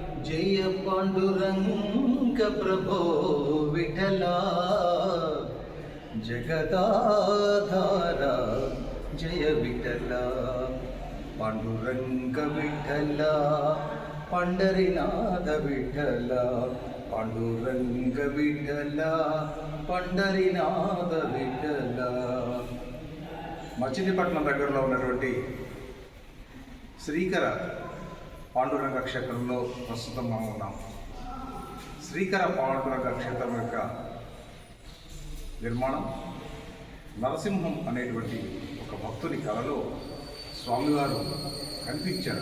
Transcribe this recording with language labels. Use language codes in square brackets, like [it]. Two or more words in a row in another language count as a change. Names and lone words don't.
[mr] जय पांडुरंग प्रभो विठला जगदाधारा जय विठला पांडुरंग विठला पंढरीनाथ विठला पांडुरंग विठला पंढरीनाथ विठला [te] మచిలీపట్నం దగ్గరలో ఉన్నటువంటి శ్రీకర పాండురంగ క్షేత్రంలో ప్రస్తుతం మనం ఉన్నాం. శ్రీకర పాండురంగ క్షేత్రం యొక్క నిర్మాణం నరసింహం అనేటువంటి ఒక భక్తుని కలలో స్వామివారు కనిపించారట.